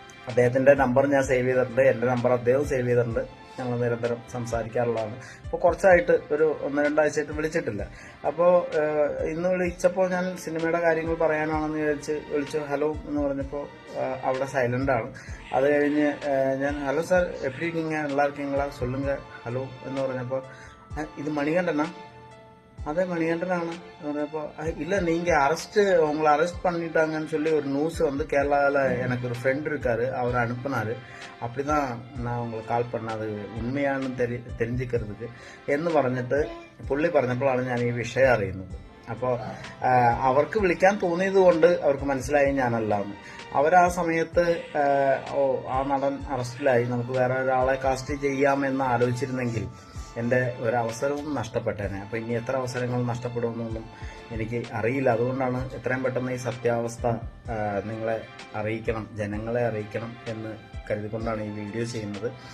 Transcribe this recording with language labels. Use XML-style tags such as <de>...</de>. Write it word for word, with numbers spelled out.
<ml>അദ്ദേഹത്തിൻ്റെ നമ്പർ ഞാൻ സേവ് ചെയ്തിട്ടുണ്ട്, എൻ്റെ നമ്പർ അദ്ദേഹം സേവ് ചെയ്തിട്ടുണ്ട്. ഞങ്ങൾ നിരന്തരം സംസാരിക്കാറുള്ളതാണ്. അപ്പോൾ കുറച്ചായിട്ട് ഒരു ഒന്ന് രണ്ടാഴ്ചയായിട്ട് വിളിച്ചിട്ടില്ല. അപ്പോൾ ഇന്ന് വിളിച്ചപ്പോൾ ഞാൻ സിനിമയുടെ കാര്യങ്ങൾ പറയാനാണെന്ന് വിചാരിച്ച് വിളിച്ചു. ഹലോ എന്ന് പറഞ്ഞപ്പോൾ അവിടെ സൈലൻ്റാണ്. അത് കഴിഞ്ഞ് ഞാൻ ഹലോ സാർ</ml> <ta>എപ്പി നീങ്ങ എല്ലാവർക്കും സൊല്ലുങ്ക ഹലോ</ta> <ml>എന്ന് പറഞ്ഞപ്പോൾ ഇത് മണികണ്ഠനാ,</ml> <ta>அதே மணிகண்டனான அப்போ இல்லை நீங்கள் அரெஸ்ட்டு உங்களை அரெஸ்ட் பண்ணிட்டாங்கன்னு சொல்லி ஒரு நியூஸ் வந்து கேரளாவில் எனக்கு ஒரு ஃப்ரெண்டு இருக்கார், அவர் அனுப்புனார். அப்படி தான் நான் உங்களுக்கு கால் பண்ணது உண்மையானு தெரி தெரிஞ்சுக்கிறதுக்கு</ta> <ml>എന്ന് പറഞ്ഞിട്ട് പുള്ളി പറഞ്ഞപ്പോഴാണ് ഞാൻ ഈ വിഷയം അറിയുന്നത്. അപ്പോൾ അവർക്ക് വിളിക്കാൻ തോന്നിയത് കൊണ്ട് അവർക്ക് മനസ്സിലായി ഞാനല്ലാന്ന്. അവരാ സമയത്ത് ഓ ആ നടൻ അറസ്റ്റിലായി, നമുക്ക് വേറെ ഒരാളെ കാസ്റ്റ് ചെയ്യാമെന്ന് ആലോചിച്ചിരുന്നെങ്കിൽ എൻ്റെ ഒരവസരവും നഷ്ടപ്പെട്ടേനെ. അപ്പോൾ ഇനി എത്ര അവസരങ്ങൾ നഷ്ടപ്പെടുമെന്നൊന്നും എനിക്ക് അറിയില്ല. അതുകൊണ്ടാണ് എത്രയും പെട്ടെന്ന് ഈ സത്യാവസ്ഥ നിങ്ങളെ അറിയിക്കണം, ജനങ്ങളെ അറിയിക്കണം എന്ന് കരുതിക്കൊണ്ടാണ് ഈ വീഡിയോ ചെയ്യുന്നത്.</ml>